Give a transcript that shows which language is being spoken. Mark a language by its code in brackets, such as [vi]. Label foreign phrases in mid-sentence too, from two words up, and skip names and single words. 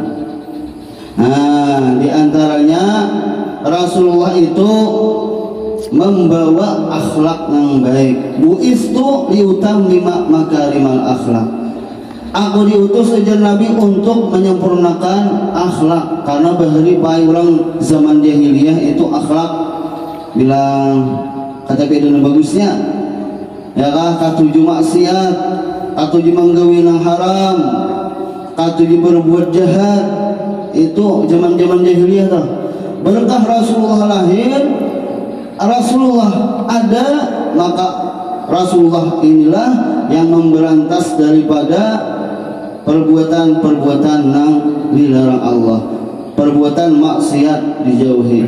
[id] nah di antaranya Rasulullah itu membawa akhlak yang baik [ar] بعثت لأتمم مكارم الأخلاق [id] aku diutus saja Nabi untuk menyempurnakan akhlak karena bahari pai orang zaman jahiliyah itu akhlak [bjn] bilang kata bedana bagusnya ya kah katuju maksiat katuju menggawi nang haram [id] katuju berbuat jahat itu zaman-zaman jahiliyah tuh berkah Rasulullah lahir Rasulullah ada maka Rasulullah inilah yang memberantas daripada perbuatan-perbuatan yang dilarang Allah perbuatan maksiat dijauhi.